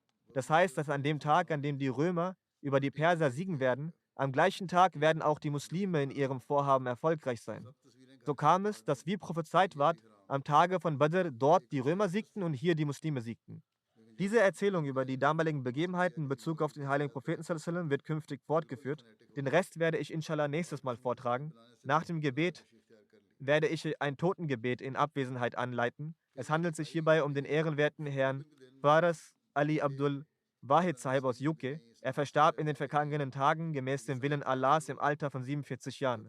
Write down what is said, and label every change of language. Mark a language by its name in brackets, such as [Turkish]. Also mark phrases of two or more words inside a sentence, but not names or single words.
[German] Das heißt, dass an dem Tag, an dem die Römer über die Perser siegen werden, am gleichen Tag werden auch die Muslime in ihrem Vorhaben erfolgreich sein. So kam es, dass wie prophezeit ward, am Tage von Badr dort die Römer siegten und hier die Muslime siegten. Diese Erzählung über die damaligen Begebenheiten in Bezug auf den heiligen Propheten [Arabic] صلى الله عليه وسلم [German] wird künftig fortgeführt. Den Rest werde ich inshallah nächstes Mal vortragen. Nach dem Gebet werde ich ein Totengebet in Abwesenheit anleiten. Es handelt sich hierbei um den ehrenwerten Herrn Faras Ali Abdul Wahid Sahib aus UK. Er verstarb in den vergangenen Tagen gemäß dem Willen Allahs im Alter von 47 Jahren.